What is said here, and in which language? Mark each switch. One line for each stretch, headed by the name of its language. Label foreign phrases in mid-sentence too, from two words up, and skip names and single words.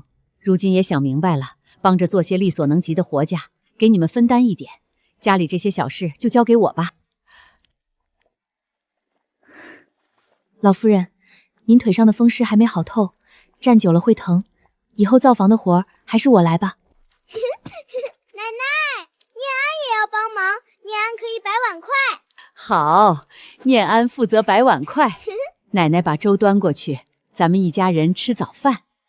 Chinese: 如今也想明白了，幫着做些力所能及的活家，給你們分擔一點，家裡這些小事就交給我吧。老夫人，您腿上的风濕還沒好透，站久了會疼，以後灶房的活還是我來吧。奶奶，念安也要幫忙，念安可以擺碗筷。好，念安負責擺碗筷，奶奶把粥端過去，咱們一家人吃早飯。